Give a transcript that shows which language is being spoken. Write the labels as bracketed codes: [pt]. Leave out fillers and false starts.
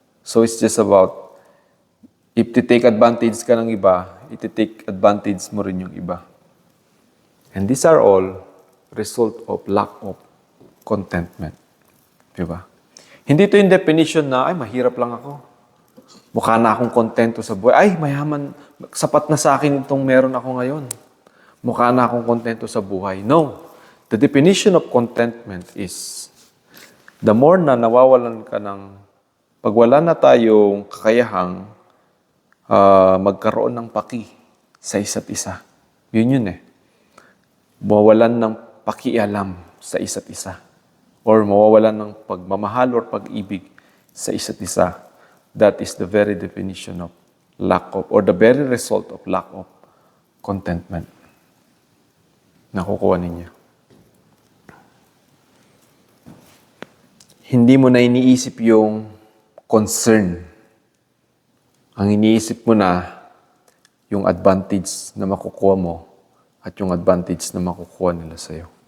[en] So it's just about, if take advantage [tl] ka ng iba, [en] take advantage [tl] mo rin yung iba. [en] And these are all result of lack of contentment. [tl] Diba? Hindi to yung definition na, ay, mahirap lang ako. Mukha na akong kontento sa buhay. Ay, mayaman, sapat na sa akin itong meron ako ngayon. Mukha na akong kontento sa buhay. [en] No. The definition of contentment is, the more [tl] na nawawalan ka ng, pag wala na tayong kakayahang magkaroon ng paki sa isa't isa. Yun eh. Mawawalan ng pakialam sa isa't isa. Or mawawalan ng pagmamahal or pag-ibig sa isa't isa. [en] That is the very definition of lack of, or the very result of lack of contentment. [tl] Nakukuha ninyo. Hindi mo na iniisip yung concern. Ang iniisip mo na yung advantage na makukuha mo at yung advantage na makukuha nila sa'yo.